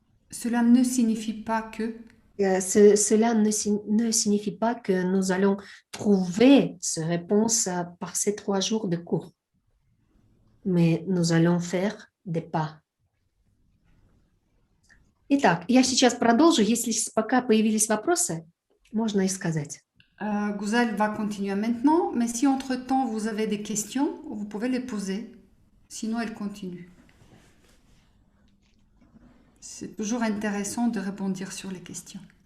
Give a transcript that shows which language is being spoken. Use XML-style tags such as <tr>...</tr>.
<fr>Cela ne signifie pas que... Cela ne signifie pas que nous allons trouver ces réponses par ces 3 jours de cours. Mais nous allons faire des pas.</fr> <ru>Итак, я сейчас продолжу. Если пока появились вопросы, можно и сказать.</ru> <fr>Gouzal va continuer maintenant, mais si entre-temps vous avez des questions, vous pouvez les poser. Sinon, elle continue. C'est toujours intéressant de répondre sur les questions.</fr>